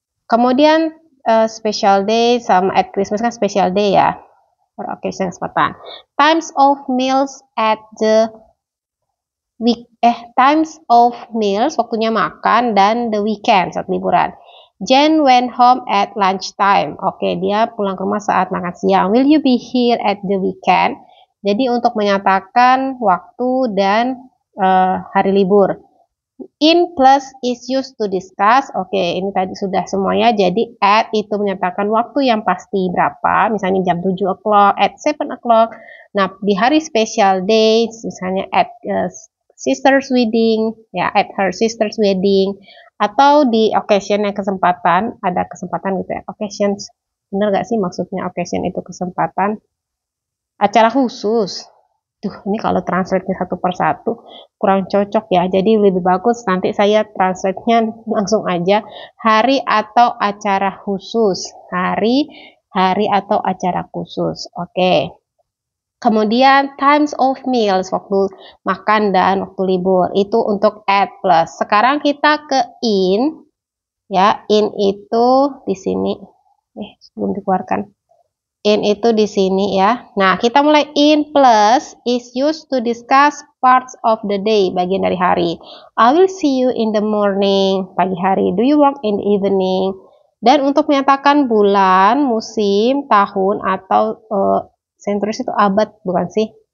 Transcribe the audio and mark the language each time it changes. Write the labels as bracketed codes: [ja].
[id] Kemudian [en] special day [id] sama [en] at Christmas kan special day ya. For occasion [id] kesempatan. [en] Times of meals at the times of meals, [id] waktunya makan, dan [en] the weekend, [id] saat liburan. [en] Jen went home at lunchtime. [id] Oke, dia pulang ke rumah saat makan siang. [en] Will you be here at the weekend? [id] Jadi untuk menyatakan waktu dan hari libur. [en] In plus is used to discuss. [id] Oke, ini tadi sudah semuanya. Jadi at itu menyatakan waktu yang pasti berapa. Misalnya jam [en] 7 o'clock, at 7 o'clock. [id] Nah, di hari [en] special days, [id] misalnya [en] at sister's wedding, ya at her sister's wedding. [id] Atau di occasion yang kesempatan, ada kesempatan gitu ya. Occasions, bener gak sih maksudnya occasion itu kesempatan? Acara khusus. Ini kalau translate-nya satu persatu kurang cocok ya. Jadi lebih bagus nanti saya translate-nya langsung aja. Hari atau acara khusus. Hari atau acara khusus. Oke. Kemudian times of meals, waktu makan dan waktu libur. Itu untuk at plus. Sekarang kita ke in. Ya, in itu di sini. Belum dikeluarkan. In itu di sini ya. Nah, kita mulai [en] in plus is used to discuss parts of the day, [id] bagian dari hari. [en] I will see you in the morning, [id] pagi hari. [en] Do you work in the evening? [id] Dan untuk menyatakan bulan, musim, tahun, atau centuries itu abad, bukan sih?